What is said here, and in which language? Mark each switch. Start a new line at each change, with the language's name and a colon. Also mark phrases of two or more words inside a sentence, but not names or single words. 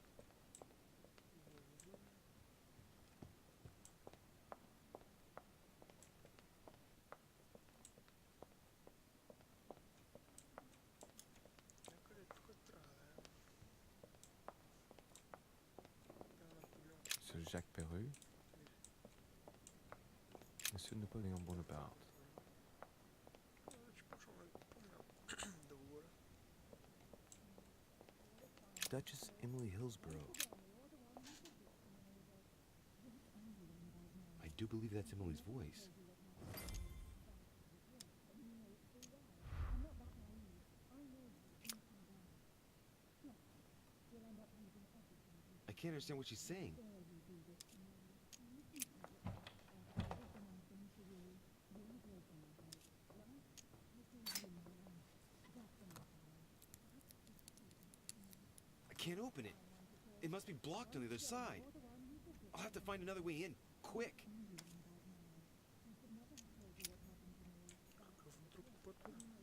Bulgarian: Някъде тук трябва да е. Трябва да погледам.
French: Monsieur Jacques Perru. Monsieur Napoléon Bonaparte.
Bulgarian: Вече почвам да помня да говоря.
English: Duchess Emily Hillsborough. I do believe that's Emily's voice. I can't understand what she's saying. I can't open it. It must be blocked on the other side. I'll have to find another way in, quick.
Bulgarian: Какъв друг път е?